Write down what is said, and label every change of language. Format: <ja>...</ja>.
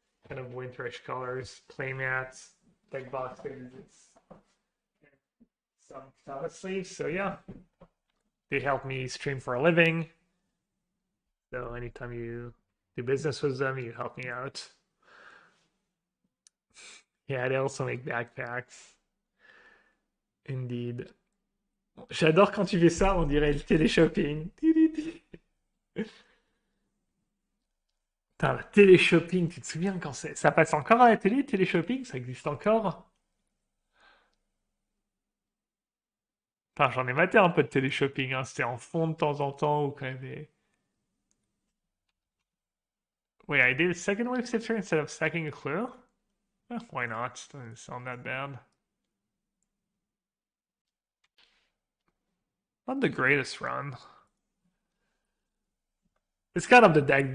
<en>Kind of winterish colors, playmats, deck boxes, some Katana sleeves. So yeah, they help me stream for a living. So anytime you do business with them, you help me out. Yeah, they also make backpacks. Indeed.</en> <fr>J'adore quand tu fais ça, on dirait le téléshopping. Putain, le téléshopping, tu te souviens quand ça passe encore à la télé, téléshopping? Ça existe encore? Putain, j'en ai maté un peu de téléshopping, hein. C'était en fond de temps en temps ou quand même des...</fr> <en>Wait, I did a second wave sifter instead of stacking a clue? Why not? Doesn't sound that bad. Not the greatest run. It's kind of the deck.</en>